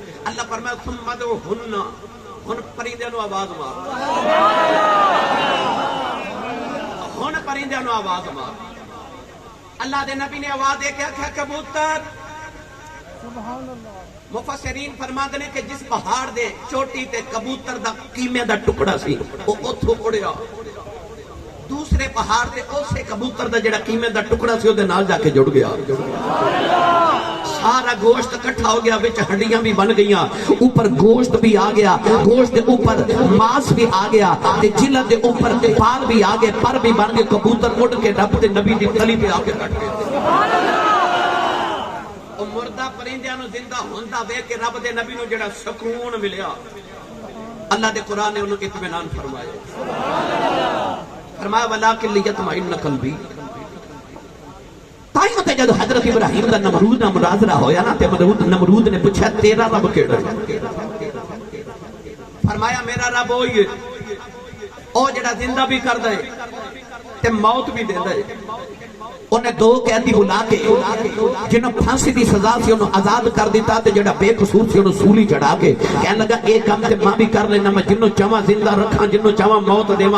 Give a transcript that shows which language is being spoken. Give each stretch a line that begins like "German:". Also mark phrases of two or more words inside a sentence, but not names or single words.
Punjabi: اللہ فرمایا
Arabic: ثم ادعوہن،
Punjabi: ہن پرندے نو آواز مار، ہن پرندے نو آواز مار۔ اللہ دے نبی نے آواز دے کے آکھیا کبوتر، مفسرین فرماتے ہیں کہ جس پہاڑ دے چوٹی تے کبوتر دا قیمے دا ٹکڑا سی وہ اتھوں اڑیا، دوسرے پہاڑ تے اسے کبوتر دا جڑا قیمے دا ٹکڑا سی دے نال جا کے جڑ گیا۔ سارا گوشت اکٹھا ہو گیا، وچ ہڈیاں بھی بن گئیاں، اوپر گوشت بھی آ گیا، گوشت دے اوپر ماس بھی آ گیا، تے جلد دے اوپر بال بھی آ گئے، پر بھی بن گئے۔ کبوتر اڑ کے رب دے نبی دی تلی پہ آ کے بیٹھ گیا۔ مردہ پرندیاں نو زندہ ہوندا ویکھ کے رب دے نبی نو جڑا سکون ملیا، اللہ دے قرآن نے انہوں اطمینان فرمایا۔
Arabic: فرمایا ولیکن لیطمئن قلبی۔
Punjabi: تائیں تے جدو حضرت ابراہیم دا نمرود نال مناظرہ ہویا نا، تے نمرود نے پوچھا تیرا رب کیڑا ہے؟ فرمایا میرا رب وہی ہے او جڑا زندہ بھی کردا ہے تے موت بھی دیندا ہے۔ انہیں 2 قیدی بلا کے جنہوں پھانسی دی سزا سی انہوں آزاد کر دیتا، تے جڑا بے قصور سی انہوں سولی چڑھا کے کہنے لگا ایک کام تے ماں بھی کر لینا، میں جنہوں چاہواں زندہ رکھاں، جنہوں چاہواں موت دیواں۔